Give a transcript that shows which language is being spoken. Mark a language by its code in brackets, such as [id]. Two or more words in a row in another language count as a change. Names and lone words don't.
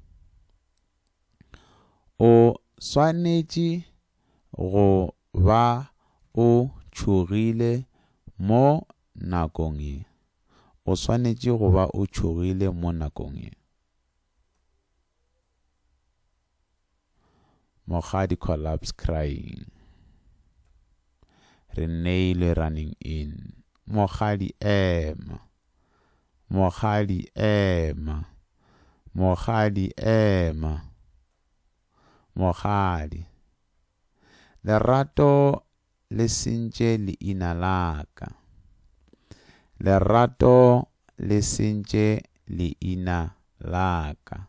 [nso] O swanetše go ba o tšhogile mo nakong ye. O swanetše go ba o tšhogile mo nakong ye. [en] Mogadi collapse crying. Renee running in. [nso] Mogadi ema. Mogadi ema. Mogadi ema. Mogadi. Lerato le sentše leina laka. Lerato le sentše leina laka.